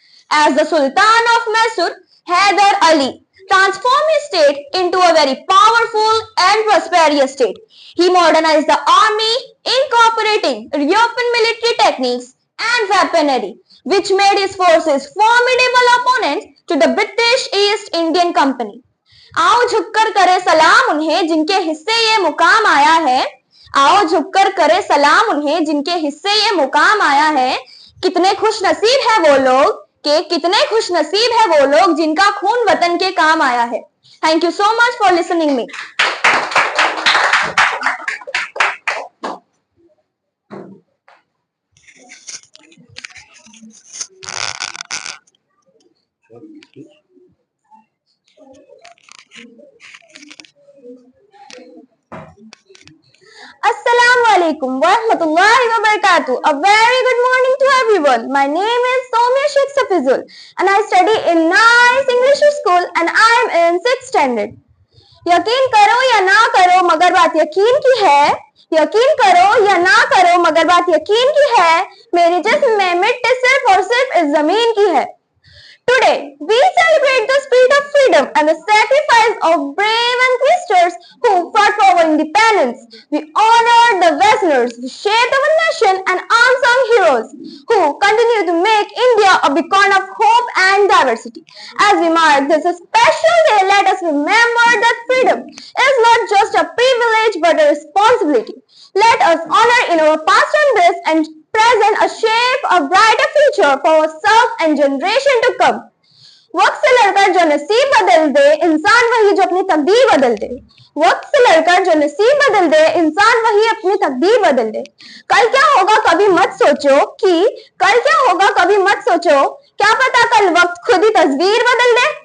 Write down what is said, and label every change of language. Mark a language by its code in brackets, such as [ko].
[en] As the Sultan of Mysore, Hyder Ali transformed his state into a very powerful and prosperous state. He modernized the army, incorporating European military techniques and weaponry, which made his forces formidable opponents to the British East Indian Company. [hi] आओ झुककर करे सलाम उन्हें जिनके हिस्से ये मुकाम आया है। आओ झुककर करे सलाम उन्हें जिनके हिस्से ये मुकाम आया है। कितने खुश नसीब है वो लोग कितने खुश नसीब है वो लोग जिनका खून वतन के काम आया है। [en] Thank you so much for listening me. [ar] Assalamualaikum warahmatullahi wabarakatuh. [en] A very good morning to everyone. My name is Soumya Sheikh Safizul and I study in Nice English School and I am in 6th standard. [hi] यकीन करो या ना करो मगर बात यकीन की है। यकीन करो या ना करो मगर बात यकीन की है। मेरे जिस्म में मिट्टी सिर्फ और सिर्फ इस जमीन की है। [en] Today, we celebrate the spirit of freedom and the sacrifice of brave ancestors who fought for our independence. We honor the wrestlers who shaped our nation and unsung heroes who continue to make India a beacon of hope and diversity. As we mark this special day, let us remember that freedom is not just a privilege but a responsibility. Let us honor in our past and and present a shape a brighter future for ourselves and generation to come. [hi] वक्त से लड़कर जो नसीब बदल दे इंसान वही जो अपनी तकदीर बदल दे। वक्त से लड़कर जो नसीब बदल दे इंसान वही अपनी तकदीर बदल दे। कल क्या होगा कभी मत सोचो कल क्या होगा कभी मत सोचो, क्या पता कल वक्त खुद ही तस्वीर बदल दे।